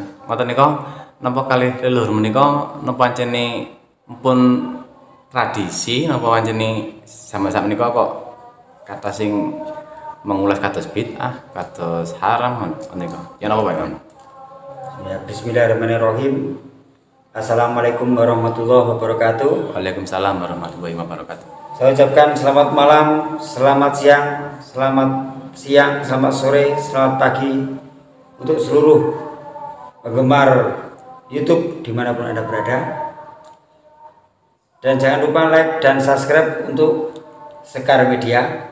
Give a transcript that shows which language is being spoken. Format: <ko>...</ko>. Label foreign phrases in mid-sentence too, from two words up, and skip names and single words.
<jv>Ngoten nika napa kalih leluhur menika napa pancene pun tradisi napa pancene sama-sama menika kok kata sing mengulas kados bid'ah, kados haram menika. Ya napa Pak Imam? Ya,</jv> <ar>بسم الله الرحمن الرحيم. السلام عليكم ورحمة الله وبركاته. وعليكم السلام ورحمة الله وبركاته.</ar> <id>Saya ucapkan selamat malam, selamat siang, selamat sore, selamat pagi untuk seluruh penggemar YouTube dimanapun Anda berada. Dan jangan lupa like dan subscribe untuk Sekar Media.</id>